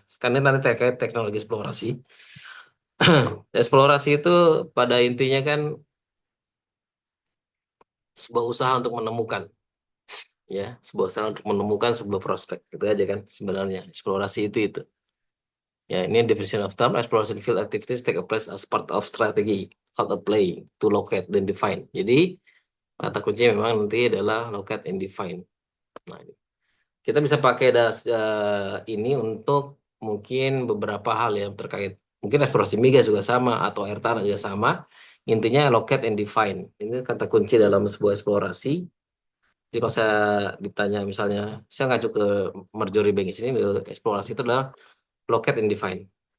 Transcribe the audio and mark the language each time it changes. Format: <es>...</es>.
<id>Sekarang nanti terkait teknologi eksplorasi. Eksplorasi itu pada intinya kan sebuah usaha untuk menemukan ya, sebuah usaha untuk menemukan sebuah prospek. Itu aja kan sebenarnya eksplorasi itu.</id> <en>Ya, ini definition of term exploration field activities take a place as part of strategy called a play to locate then define.</en> <id>Jadi kata kunci memang nanti adalah locate and define. Nah, kita bisa pakai ini untuk mungkin beberapa hal yang terkait. Mungkin eksplorasi migas juga sama atau air tanah juga sama. Intinya locate and define. Ini kata kunci dalam sebuah eksplorasi. Jadi kalau saya ditanya misalnya, saya ngacu ke Marjorie Banks ini, eksplorasi itu adalah locate and define.</id>